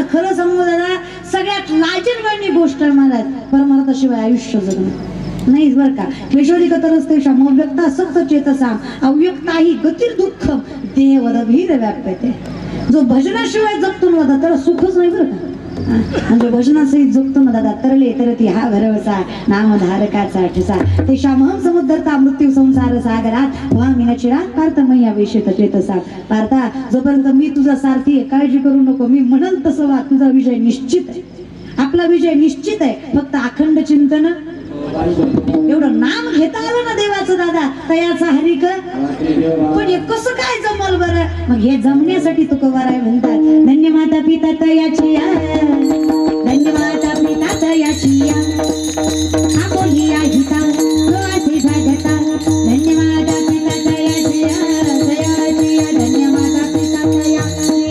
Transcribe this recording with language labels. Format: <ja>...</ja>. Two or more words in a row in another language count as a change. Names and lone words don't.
<mr>खरं सांगू दादा, सगळ्यात लाजीरवाणी गोष्ट आहे महाराज परमार्थाशिवाय आयुष्य जगणं नाहीच बरं का.</mr> <sa>क्लेशोदी कतरस्तेषां अव्यक्ता सक्त चेतसां अव्यक्ता हि गतिर् दुःखम देहवदभीर व्याप्यते.</sa> <mr>जो भजनाशिवाय जगतो ना दादा त्याला सुखच नाही बरं का. म्हणजे भजनासहित जगतो ना दादा तरले तरती हा भरवसा नामधारकाचा ठसा</mr> <sa>तेषामहं समुद्धरता मृत्यू संसार सागरात वामिना चिरात पार्थमय्या वेशित चेतसा.</sa> <mr>पार्था, जोपर्यंत मी तुझा सारथी आहे काळजी करू नको. मी म्हणल तसं वा, तुझा विजय निश्चित आहे. आपला विजय निश्चित आहे. फक्त अखंड चिंतन एवढं नाम घेता आलं ना देवाचं दादा तयाचा हरिक. पण हे कसं काय जमल बरं. मग हे जमण्यासाठी तुकोबाराय म्हणतात धन्य माता पिता तयाची धन्य माता पिता तयाची आपोली हिता असे भागता धन्य माता पिता तयाची तयाची धन्य माता पिता तयाची</mr>